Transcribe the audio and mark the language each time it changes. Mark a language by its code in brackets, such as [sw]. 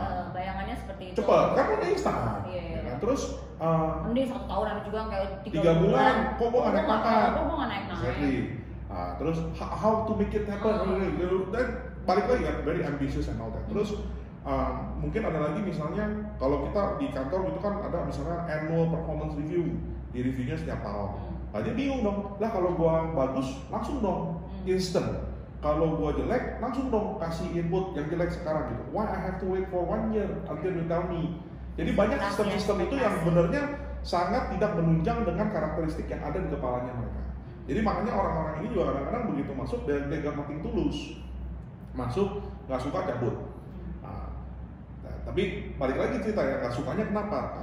[id] Bayangannya seperti itu. Cepat, kan udah instan. Iya. Ya, terus mending 1 tahun ada juga kayak 3 bulan, kok gua nggak naik pangkat? Kok gua nggak naik? [en] Exactly. [id] Terus [en] how to make it happen? [id] Dan balik lagi kan, [en] very ambitious and all that. [id] Terus mungkin ada lagi misalnya kalau kita di kantor itu kan ada misalnya annual performance review, di reviewnya setiap tahun. Nah dia bingung dong, lah kalau gua bagus langsung dong, instant. Kalau gua jelek, langsung dong kasih input yang jelek sekarang gitu. [en] Why I have to wait for 1 year until you tell me? [id] Jadi banyak sistem-sistem itu yang sebenarnya sangat tidak menunjang dengan karakteristik yang ada di kepalanya mereka. Jadi makanya orang-orang ini juga kadang-kadang begitu masuk dan [en] got nothing [id] tulus. Masuk, nggak suka cabut. Tapi balik lagi cerita ya, nggak sukanya kenapa?